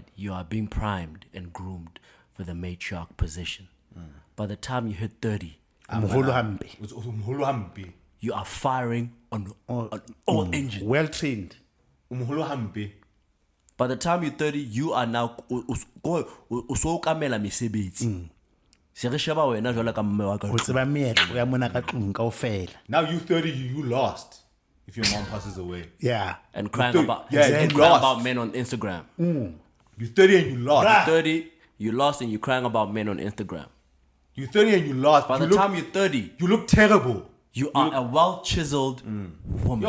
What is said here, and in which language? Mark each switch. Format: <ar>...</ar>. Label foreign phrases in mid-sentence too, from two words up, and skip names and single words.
<en>You are being primed and groomed for the matriarch position. By the time you hit 30, Mholo hambi. It's umholo hambi. you are firing on all engines. Well trained. Umholo hambi. By the time you're 30, you are now</en> <st>usokamela mesebetsi. Se re sheba wena jwalo ka mme wa ka. O tseba meetlo ya mona ka tlung kaofela.</st> <en>Now you 30, you lost if your mom passes away. Yeah. And crying Dude, about yeah, and you crying lost. about men on Instagram. You're 30 and you lost. 30, you lost and you're crying about men on Instagram. You're 30 and you lost. By the time you're 30, you look terrible. you are a well-chiseled woman.</en>